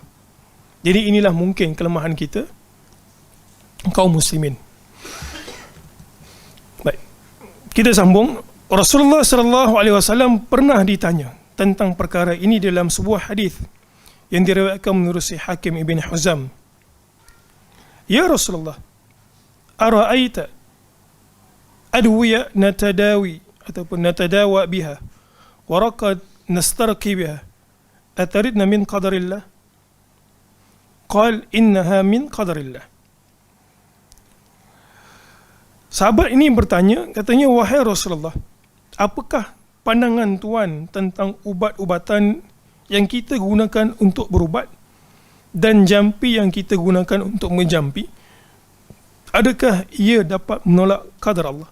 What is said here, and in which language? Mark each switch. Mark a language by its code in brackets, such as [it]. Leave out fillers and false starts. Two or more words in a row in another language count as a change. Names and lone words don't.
[ms] Jadi inilah mungkin kelemahan kita, kaum muslimin. Baik. Kita sambung. Rasulullah [ar] صلى الله عليه وسلم [ms] pernah ditanya tentang perkara ini dalam sebuah hadis yang diriwayatkan menerusi Hakim Ibn Huzam. [ar] يا رسول الله، أرأيت أدوية نتداوى ataupun نتداوى بها ورقى نسترقي بها أترد من قدر الله? قال إنها من قدر الله. [ms] Sahabat ini bertanya, katanya, wahai Rasulullah, apakah pandangan tuan tentang ubat-ubatan yang kita gunakan untuk berubat dan jampi yang kita gunakan untuk menjampi? Adakah ia dapat menolak qadar Allah?